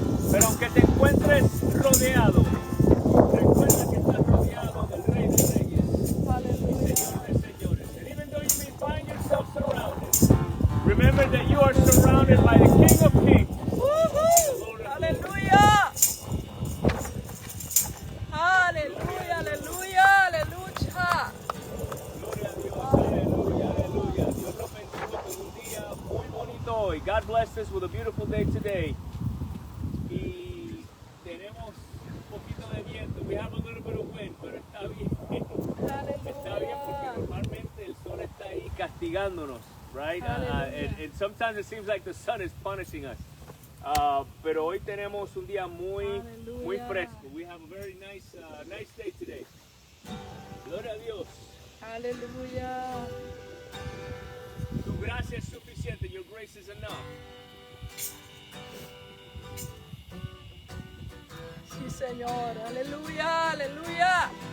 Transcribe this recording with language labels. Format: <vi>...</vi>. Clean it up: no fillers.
<es>Pero aunque te encuentres rodeado, recuerda que estás rodeado del Rey de Reyes. Aleluya. Señor de señores.</es> <en>And even though you may find yourself surrounded, remember that you are surrounded by the King of Kings.</en> <es>Aleluya. Aleluya, aleluya, aleluya. Gloria a Dios, aleluya, aleluya. Dios lo bendiga con un día muy bonito hoy.</es> <en>God blessed us with a beautiful day today.</en> <es>Y tenemos un poquito de viento.</es> <en>We have a little bit of wind,</en> <es>pero está bien. Está bien porque normalmente el sol está ahí castigándonos, right?</es> <en>And sometimes it seems like the sun is punishing us.</en> <es>Pero hoy tenemos un día muy fresco.</es> <en>We have a very nice day today.</en> <es>Gloria a Dios. Aleluya. Tu gracia es suficiente.</es> <en>Your grace is enough.</en> <es>Sí, Señor. Aleluya, aleluya.</es>